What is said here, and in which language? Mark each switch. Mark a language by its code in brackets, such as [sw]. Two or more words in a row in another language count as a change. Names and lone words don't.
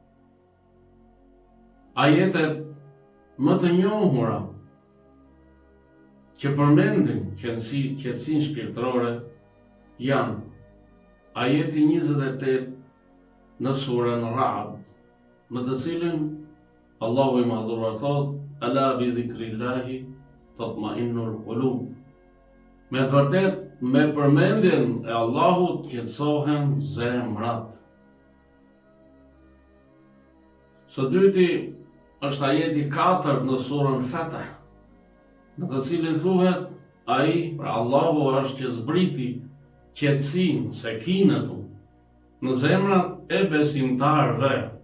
[sq] Ajetet më të njohura që përmendin qetësinë shpirtërore janë ajeti 28 në surën Ra'd, në të cilin Allahu i madhruar thot: [ar] ألا بذكر الله تطمئن القلوب. [sq] Me të vërtet, me përmendjen e Allahut qetësohen zemrat. Së dyti është ajeti 4 në surën Fatih, në të cilin thuhet ai, pra Allahu është që zbriti qetësinë, sekinatun, në zemrat e besimtarëve.